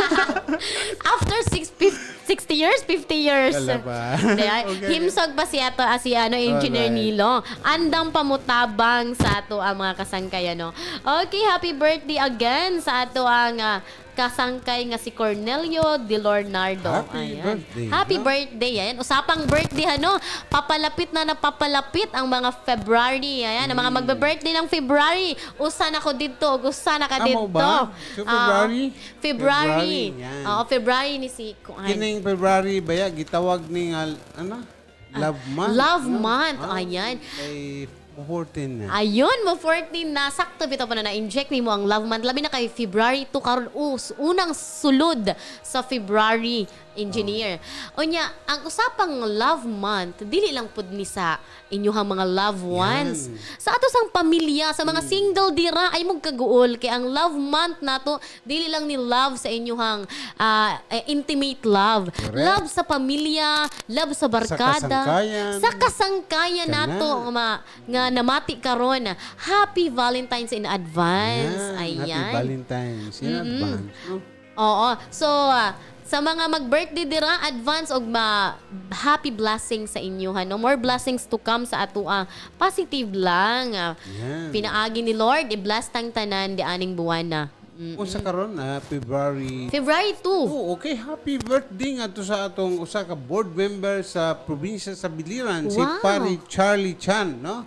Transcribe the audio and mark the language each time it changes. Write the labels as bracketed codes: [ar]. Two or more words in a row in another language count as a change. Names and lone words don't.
[en] After 60 years, 50 years. [ceb] Kalaba. Himsog pa si Engineer Nilo. Andang pamutabang sa ato ang mga kasangkay Okay, [en] happy birthday again [ceb] sa ato ang kasangkay nga si Cornelio De Leonardo. [en] Happy birthday. Ayan. [tl] Usapang birthday papalapit na papalapit ang mga February. Ayan, ang mga magbe-birthday ng February. [ceb] Usa na ko dito, usa na ka dito. So February? February. February ni si Kining February baya gitawag ni Love Month. Love Month. Ayan. Ay 14 na. Ayun, mo 14 na. Sakto bitaw pa na-inject ni mo ang Love Month. Labi na kay February 2 karon unang sulod sa February, Engineer. Unya, ang usapang Love Month, dili lang pud ni sa inyuhang mga loved ones. Sa ato sang pamilya, sa mga single dira ay mong kaguol kay ang Love Month nato dili lang ni love sa inyuhang [en] intimate love. Correct. [ceb] Love sa pamilya, love sa barkada, sa kasangkayan nato nga namati karon. [en] Happy Valentine's in advance. [ceb] Ayan. [en] Happy Valentine's in advance. [ceb] Oo. So, sa mga mag-birthday dira, advance og [en] happy blessings [ceb] sa inyo. [en] More blessings to come [ceb] sa ato. Positive lang. Pinaagi ni Lord, i-bless tang tanan di aning buwan na. Usa karon February 2. Okay, [en] happy birthday [ceb] nga to sa atong usa ka board member sa probinsya sa Biliran, si Pari Charlie Chan, no?